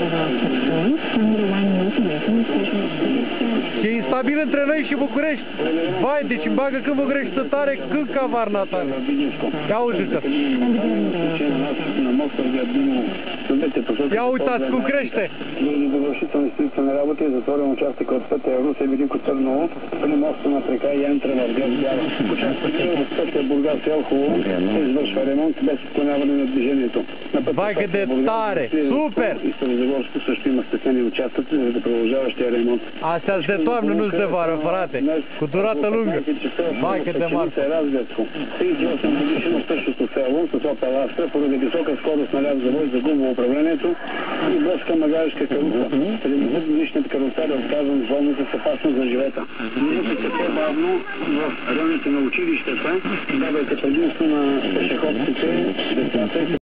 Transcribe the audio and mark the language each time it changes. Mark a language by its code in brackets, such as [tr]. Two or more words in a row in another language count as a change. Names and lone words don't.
[ro] E instabil între noi și București. Vai, deci îmi bagă când București să tare, când Cavarna tare. Ia uite-te. Ia uitați cum crește. [bg] На работа и затворен участък от пътя Русе Велико Търново, преди моста на река Янтра в град Бяла. Участъкът от пътя Бургас Елхово се извършва ремонт без отклоняване на движението. [ro] Vai cât de tare! Super! [bg] И Старозагорско също има стеснени участъци за продължаващия ремонт. [ro] Astea-s de toamnă, nu-s de vară, frate. Cu durată lungă. Vai cât de mare! [bg] Разградско. 38 годишно същото село с Opel Astra поради висока скорост на ляв завой загубва управлението и блъска магаришка каруца. 70-годишният каруцар е отказан в болница с опасност за живота. Минутите по-бавно в районите на училищата давайте предимство на пешеходците, децата.